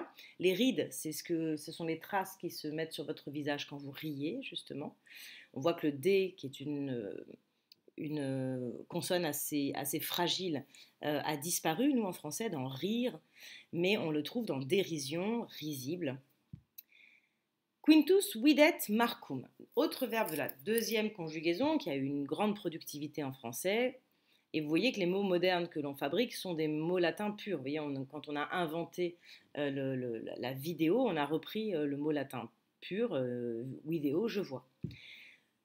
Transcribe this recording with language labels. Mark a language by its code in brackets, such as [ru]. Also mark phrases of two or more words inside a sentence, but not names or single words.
[fr] Les rides, ce sont les traces qui se mettent sur votre visage quand vous riez, justement. On voit que le D, qui est une consonne assez fragile, a disparu, nous, en français, dans rire, mais on le trouve dans dérision, risible. Quintus videt Marcum, autre verbe de la deuxième conjugaison qui a eu une grande productivité en français. Et vous voyez que les mots modernes que l'on fabrique sont des mots latins purs. Vous voyez, quand on a inventé la vidéo, on a repris le mot latin pur, vidéo, je vois.